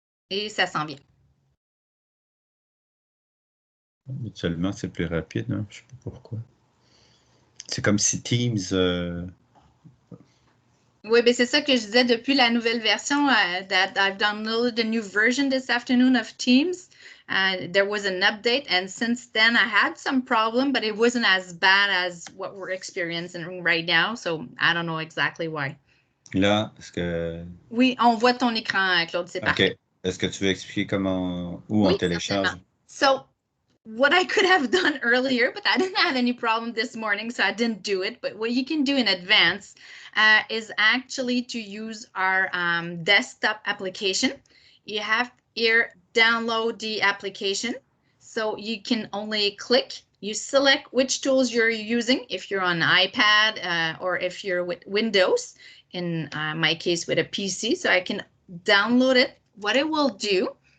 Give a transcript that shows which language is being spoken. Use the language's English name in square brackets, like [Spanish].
[French] Et ça s'en vient. Habituellement, c'est plus rapide. Hein? Je sais pas pourquoi. C'est comme si Teams... Oui, mais c'est ça que je disais depuis la nouvelle version. [English] That I've downloaded a new version this afternoon of Teams. There was an update, and since then I had some problem, but it wasn't as bad as what we're experiencing right now. So I don't know exactly why. [French] Là, est-ce que... Oui, on voit ton écran, Claude, c'est parfait. OK. Est-ce que tu veux expliquer où on télécharge? Certainement. [English] So what I could have done earlier, but I didn't have any problem this morning, so I didn't do it. But what you can do in advance is actually to use our desktop application. You have here, download the application. So you can only click, you select which tools you're using, if you're on iPad or if you're with Windows, in my case with a PC. So I can download it. What it will do